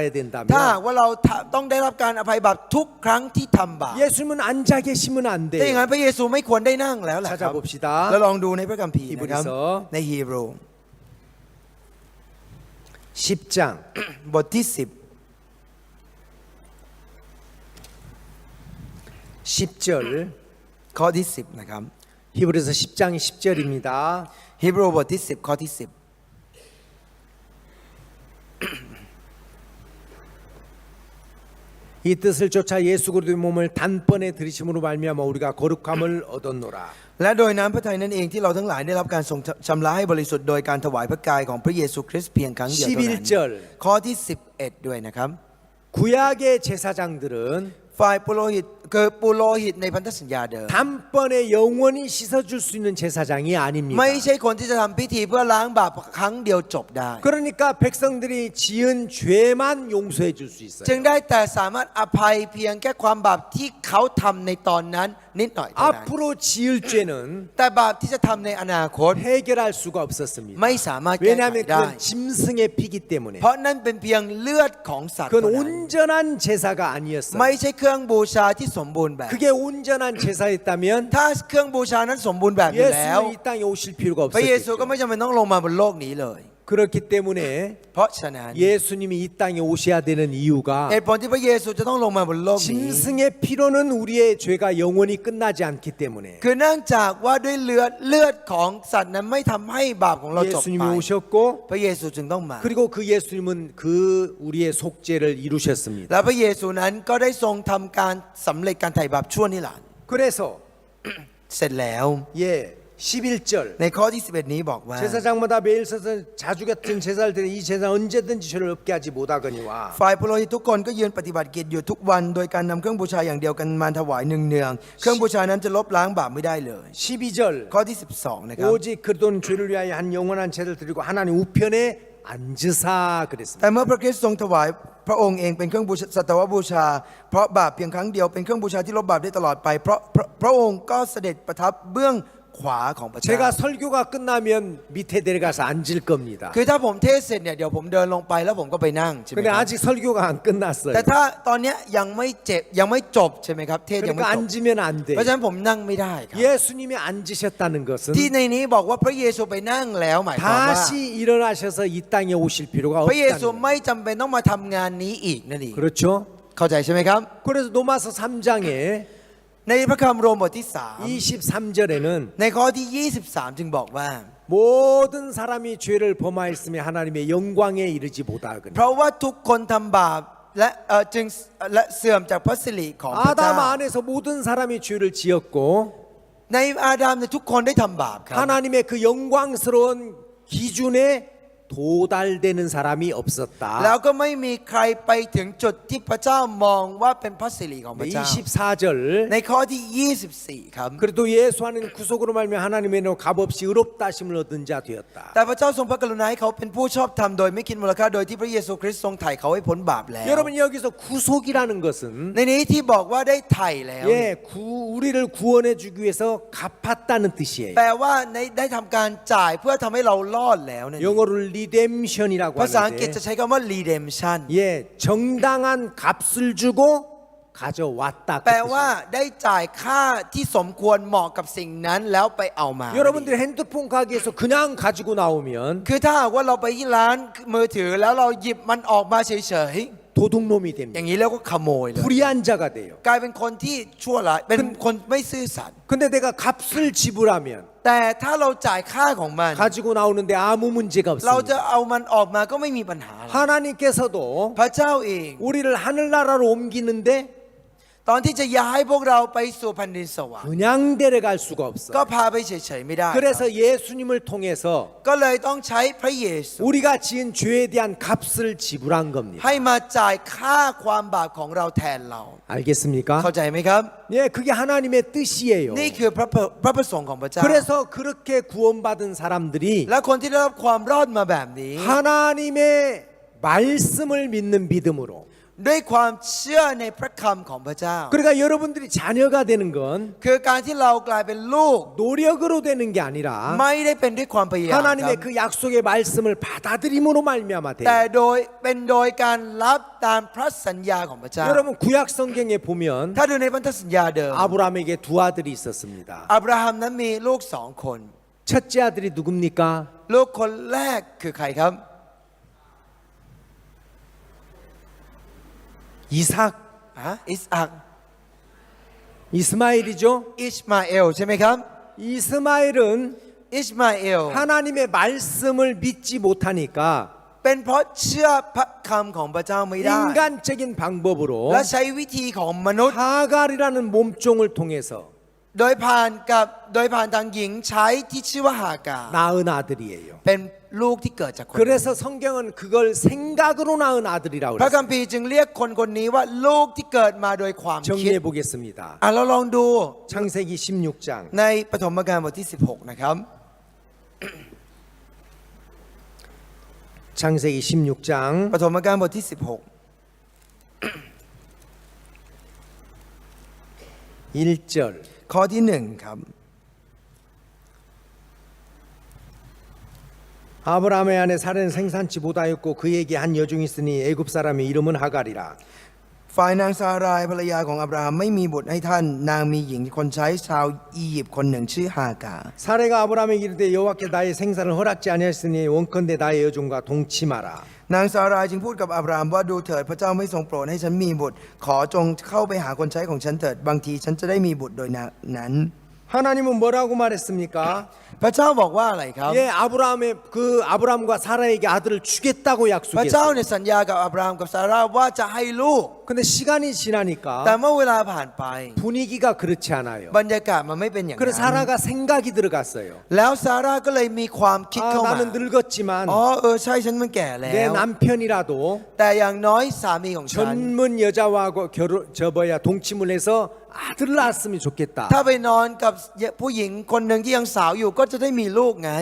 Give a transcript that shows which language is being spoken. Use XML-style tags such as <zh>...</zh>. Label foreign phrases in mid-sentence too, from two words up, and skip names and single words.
<th>ถ้า</th> <ko>된다면</ko> <th>ว่าเราต้องได้รับการอภัยบาปทุกครั้งที่ทำบาป</th> <ko>예수님은 앉아 계시면 안</ko> <th>ถ้าอย่าง</th> <ko>돼요.</ko> <th>นั้นพระเยซูไม่ควรได้นั่งแล้วแหละครับ</th> <ko>찾아봅시다.</ko> <th>แล้วลองดูในพระคัมภีร์นะครับ</th> <ko>히브리서</ko> <th>ในฮีบรู</th> <ko>10장</ko> <th>บทที่</th> <ko>10절</ko> <th>10 ข้อที่ 10 นะครับ</th> <ko>히브리서 10장 10절입니다.</ko> <th>ฮีบรูบทที่ 10 ข้อที่ 10</th> <ko>이 뜻을 쫓아 예수 그리스도의 몸을 단번에 들이심으로 말미암아 우리가 거룩함을 얻었노라.</ko> <th>และโดยน้ำพระทัยนั้นเองที่เราทั้งหลายได้รับการทรงชำระให้บริสุทธิ์โดยการถวายพระกายของพระเยซูคริสต์เพียงครั้งเดียวเท่านั้น</th> <ko>11절</ko> <th>ข้อที่ 11 ด้วยนะครับ</th> <ko>구약의 제사장들은</ko> <th>ฝ่ายปุโรหิตคือปุโรหิตในพันธสัญญาเดิม</th> <ko>단번에 영원히 씻어줄 수 있는 제사장이 아닙니다.</ko> <th>ไม่ใช่คนที่จะทำพิธีเพื่อล้างบาปครั้งเดียวจบได้</th> <ko>그러니까 백성들이 지은 죄만 용서해 줄 수</ko> <th>จึง</th> <ko>있어요.</ko> <th>ได้แต่สามารถอภัยเพียงแค่ความบาปที่เขาทำในตอนนั้นนิดหน่อยเท่านั้น</th> <ko>앞으로 지을 죄는</ko> <th>แต่บาปที่จะทำในอนาคต</th> <ko>해결할 수가 없었습니다.</ko> <th>ไม่สามารถแก้ไข</th> <ko>왜냐하면</ko> <th>ได้</th> <ko>그건 짐승의 피기 때문에</ko> <th>เพราะนั่นเป็นเพียงเลือดของสัตว์</th> <ko>그건</ko> <th>เท่านั้น</th> <ko>온전한 제사가 아니었어요.</ko> <th>ไม่ใช่เครื่องบูชาที่สมบูรณ์แบบ</th> <ko>그게 온전한 제사였다면</ko> <th>ถ้าเครื่องบูชานั้นสมบูรณ์แบบอยู่แล้ว</th> <ko>예수는 이 땅에 오실 필요가</ko> <th>พระเยซูก็</th> <ko>없었겠죠.</ko> <th>ไม่จำเป็นต้องลงมาบนโลกนี้เลย</th> <ko>그렇기 때문에</ko> <th>เพราะฉะนั้น</th> <ko>예수님이 이 땅에 오셔야 되는 이유가</ko> <th>เหตุผลที่พระเยซูจะต้องลงมาบนโลกนี้</th> <ko>짐승의 피로는 우리의 죄가 영원히 끝나지 않기 때문에</ko> <th>คือเนื่องจากว่าด้วยเลือดของสัตว์นั้นไม่ทำให้บาปของเราจบ</th> <ko>예수님이</ko> <th>ไป</th> <ko>오셨고</ko> <th>พระเยซูจึงต้องมา</th> <ko>그리고 그 예수님은 그 우리의 속죄를 이루셨습니다.</ko> <th>และพระเยซูนั้นก็ได้ทรงทำการสำเร็จการไถ่บาปชั่วนิรันดร์</th> <ko>그래서</ko> <th>เสร็จแล้ว</th> <ko>예 11절</ko> <th>ในข้อที่ 11 นี้บอกว่า</th> <ko>제사장마다 매일 서서 자주 같은 제사를 드려 이 제사 언제든지 죄를 없게 하지 못하거니와</ko> <th>ฝ่ายปุโรหิตทุกคนก็ยืนปฏิบัติกิจอยู่ทุกวันโดยการนำเครื่องบูชาอย่างเดียวกันมาถวายเนืองๆเครื่องบูชานั้นจะลบล้างบาปไม่ได้เลย</th> <ko>12절</ko> <th>ข้อที่ 12 นะครับ</th> <ko>오직 그리스도는 죄를 위하여 한 영원한 제를 드리고 하나님 우편에 앉으사 그랬습니다.</ko> <th>แต่เมื่อพระคริสต์ทรงถวายพระองค์เองเป็นเครื่องบูชาสัตวบูชาเพราะบาปเพียงครั้งเดียวเป็นเครื่องบูชาที่ลบบาปได้ตลอดไปเพราะพระองค์ก็เสด็จประทับเบื้องขวาของพระเจ้า</th> <ko>제가 설교가 끝나면 밑에 내려가서 앉을 겁니다.</ko> <th>คือถ้าผมเทศเสร็จเนี่ยเดี๋ยวผมเดินลงไปแล้วผมก็ไปนั่งใช่ไหม</th> <ko>근데</ko> <th>ครับ</th> <ko>아직 설교가 안 끝났어요.</ko> <th>แต่ถ้าตอนเนี้ยยังไม่จบใช่ไหมครับเทศยังไม่</th> <ko>그러니까</ko> <th>จบ</th> <ko>앉으면 안 돼.</ko> <th>เพราะฉะนั้นผมนั่งไม่ได้ครับ</th> <ko>예수님이 앉으셨다는 것은</ko> <th>ที่ในนี้บอกว่าพระเยซูไปนั่งแล้วหมายความว่า</th> <ko>다시 일어나셔서 이 땅에 오실 필요가</ko> <th>พระเยซู</th> <ko>없다는</ko> <th>ไม่จำเป็นต้องมาทำงานนี้อีกนั่นเอง</th> <ko>그렇죠?</ko> <th>เข้าใจใช่ไหมครับ</th> <ko>그래서 로마서 3장에</ko> <th>ในพระคัมภีร์โรมบทที่</th> <ko>23절에는</ko> <th>3 ในข้อที่ 23 จึงบอกว่า</th> <ko>모든 사람이 죄를 범하였으며 하나님의 영광에 이르지 못하거니</ko> <th>เพราะว่าทุกคนทำบาปและจึงและเสื่อมจากพระสิริของพระเจ้า</th> <ko>아담 안에서 모든 사람이 죄를 지었고</ko> <th>ในอาดัมเนี่ยทุกคนได้ทำบาปครับ</th> <ko>하나님의 그 영광스러운 기준에 도달되는 사람이</ko> <th>แล้ว</th> <ko>없었다.</ko> <th>ก็ไม่มีใครไปถึงจุดที่พระเจ้ามองว่าเป็นพระสิริของพระเจ้า</th> <ko>24절</ko> <th>ในข้อที่ 24 ครับ</th> <ko>그래도 예수 안에 구속으로 말미암아 하나님의 너 값없이 의롭다 하심을 얻은 자 되었다.</ko> <th>แต่พระเจ้าทรงพระกรุณาให้เขาเป็นผู้ชอบธรรมโดยไม่คิดมูลค่าโดยที่พระเยซูคริสต์ทรงไถ่เขาให้พ้นบาปแล้ว</th> <ko>여러분 여기서 구속이라는 것은</ko> <th>ในนี้ที่บอกว่าได้ไถ่แล้ว</th> <ko>예, 우리를 구원해 주기 위해서 갚았다는 뜻이에요.</ko> <th>แปลว่าได้ทำการจ่ายเพื่อทำให้เรารอดแล้วนั่นเอง</th> <ko>영어로 redemption이라고</ko> <th>ภาษาอังกฤษจะ</th> <ko>하는데</ko> <th>ใช้คำว่า redemption</th> <ko>예, 정당한 값을 주고 가져왔다. 그</ko> <th>แปลว่า</th> <ko>뜻이에요.</ko> <th>ได้จ่ายค่าที่สมควรเหมาะกับสิ่งนั้นแล้วไปเอามา</th> <ko>여러분들 핸드폰 가게에서 그냥 가지고 나오면</ko> <th>คือถ้าหากว่าเราไปที่ร้านมือถือแล้วเราหยิบมันออกมาเฉย</th> <ko>도둑놈이</ko> <th>ๆ อ</th> <ko>됩니다.</ko> <th>ย่างนี้แล้วก็ขโมยเลย</th> <ko>불의한 자가 돼요.</ko> <th>กลายเป็นคนที่ชั่วร้ายเป็นคนไม่ซื่อสัตย์</th> <ko>근데 내가 값을 지불하면</ko> <th>แต่ถ้าเราจ่ายค่าของมัน</th> <ko>가지고 나오는데 아무 문제가</ko> <th>เราจะ</th> <ko>없습니다.</ko> <th>เอามันออกมาก็ไม่มีปัญหา</th> <ko>하나님께서도</ko> <th>พระเจ้าเอง</th> <ko>우리를 하늘나라로 옮기는데</ko> <th>ตอนที่จะย้ายพวกเราไปสู่แผ่นดินสวรรค์</th> <ko>그냥 데려갈 수가</ko> <th>ก็</th> <ko>없어.</ko> <th>พาไปเฉยๆไม่ได้</th> <ko>그래서 예수님을 통해서</ko> <th>ก็เลยต้องใช้พระเยซู</th> <ko>우리가 지은 죄에 대한 값을 지불한 겁니다.</ko> <th>ให้มาจ่ายค่าความบาปของเราแทนเรา</th> <ko>알겠습니까?</ko> <th>เข้าใจไหมครับ</th> <ko>예, 그게 하나님의 뜻이에요.</ko> <th>นี่คือพระประสงค์ของพระเจ้า</th> <ko>그래서 그렇게 구원받은 사람들이</ko> <th>และคนที่ได้รับความรอดมาแบบนี้</th> <ko>하나님의 말씀을 믿는 믿음으로</ko> <th>ด้วยความเชื่อในพระคำของพระเจ้า</th> <ko>그러니까 여러분들이 자녀가 되는 건</ko> <th>คือการที่เรากลายเป็นลูก</th> <ko>노력으로 되는 게 아니라</ko> <th>ไม่ได้เป็นด้วยความพยายาม</th> <ko>하나님의</ko> <th>ครับ</th> <ko>그 약속의 말씀을 받아들임으로 말미암아 돼요.</ko> <th>แต่เป็นโดยการรับตามพระสัญญาของพระเจ้า</th> <ko>여러분 구약 성경에 보면</ko> <th>ถ้าดูในพันธสัญญาเดิม</th> <ko>아브라함에게 두 아들이 있었습니다.</ko> <th>อับราฮัมนั้นมีลูกสองคน</th> <ko>첫째 아들이 누굽니까?</ko> <th>ลูกคนแรกคือใครครับ</th> <ko>이삭,</ko> <th>อิสอัก</th> <ko>이스마엘이죠.</ko> <th>อิชมาเอลใช่ไหมครับ</th> <ko>이스마엘은</ko> <th>อิชมาเอล</th> <ko>하나님의 말씀을 믿지 못하니까</ko> <th>เป็นเพราะเชื่อพระคำของพระเจ้าไม่ได้</th> <ko>인간적인 방법으로</ko> <th>และใช้วิธีของมนุษย์</th> <ko>하갈이라는 몸종을 통해서</ko> <th>โดยผ่านทางหญิงใช้ที่ชื่อว่าฮากา</th> <ko>낳은 아들이에요.</ko> <th>เป็นลูกที่เกิดจากคนนั้น</th> <ko>그래서 성경은 그걸 생각으로 낳은 아들이라고</ko> <th>พระคั</th> <ko>그랬어요.</ko> <th>มภีร์จึงเรียกคนคนนี้ว่าลูกที่เกิดมาโดยความคิด</th> <ko>정리해 보겠습니다.</ko> <th>เราลองดู</th> <ko>창세기 16장</ko> <th>ในปฐมกาลบทที่ 16 นะครับ</th> <ko>창세기 16장</ko> <th>ปฐมกาลบทที่</th> <ko>1절</ko> <th>16 ข้อที่ 1 ครับ</th> <ko>아브라함의 아내 사라는 생산치 보다였고 그에게 한 여종이 있으니 애굽 사람의 이름은 하갈이라.</ko> <th>ฝ่ายนางซารายภรรยาของอับราฮัมไม่มีบุตรให้ท่านนางมีหญิงคนใช้ชาวอียิปต์คนหนึ่งชื่อฮากา</th> <ko>사레가 아브라함에게 이르되 여호와께 나의 생산을 허락지 아니하였으니 원컨대 나의 여종과 동침하라.</ko> <th>นางซารายจึงพูดกับอับราฮัมว่าดูเถิดพระเจ้าไม่ทรงโปรดให้ฉันมีบุตร ขอจงเข้าไปหาคนใช้ของฉันเถิดบางทีฉันจะได้มีบุตรโดยนั้น</th> <ko>하나님은 뭐라고 말했습니까?</ko> <th>พระเจ้าบอกว่าอะไรครับ</th> <ko>예, 아브라함과 사라에게 아들을 주겠다고</ko> <th>พระเจ้า</th> <ko>약속했어요.</ko> <th>เนี่ยสัญญากับอับราฮัมกับซาร่าว่าจะให้ลูก</th> <ko>근데 시간이</ko> <th>แต่</th> <ko>지나니까</ko> <th>เมื่อเวลาผ่านไป</th> <ko>분위기가 그렇지 않아요.</ko> <th>บรรยากาศมันไม่เป็นอย่าง</th> <ko>그래서</ko> <th>นั้น</th> <ko>사라가 생각이 들어갔어요.</ko> <th>แล้วซาร่าก็เลยมีความคิด</th> <ko>아,</ko> <th>เข้ามา</th> <ko>나는 늙었지만</ko> <th>ใช่ฉันมันแก่แล้</th> <ko>내</ko> <th>ว</th> <ko>남편이라도</ko> <th>แต่อย่างน้อยสามีของฉัน</th> <ko>젊은 여자와 동침을 해서 아들을 낳았으면 좋겠다.</ko> <th>ถ้าไปนอนกับผู้หญิงคนหนึ่งที่ยังสาวอยู่ก็จะได้มีลูกไง</th>